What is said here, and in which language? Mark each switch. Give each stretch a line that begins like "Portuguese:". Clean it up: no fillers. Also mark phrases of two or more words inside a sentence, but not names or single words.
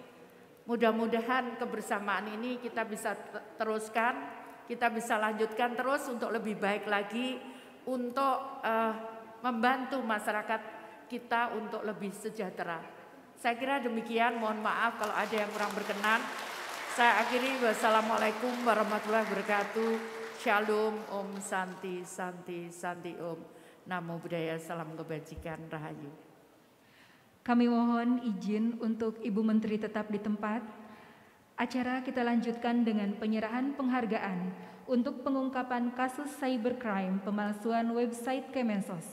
Indonesian: Mudah-mudahan kebersamaan ini kita bisa teruskan, kita bisa lanjutkan terus untuk lebih baik lagi, untuk membantu masyarakat kita untuk lebih sejahtera. Saya kira demikian, mohon maaf kalau ada yang kurang berkenan. Saya akhiri,
Arabic: والسلام عليكم ورحمة الله وبركاته.
Indonesian: Shalom,
Sanskrit: ॐ शान्तिः शान्तिः शान्तिः ॐ.
Pali: Namo Buddhaya,
Indonesian: salam kebajikan, Rahayu. Kami mohon izin untuk Ibu Menteri tetap di tempat. Acara kita lanjutkan dengan penyerahan penghargaan untuk pengungkapan kasus cybercrime pemalsuan website Kemensos.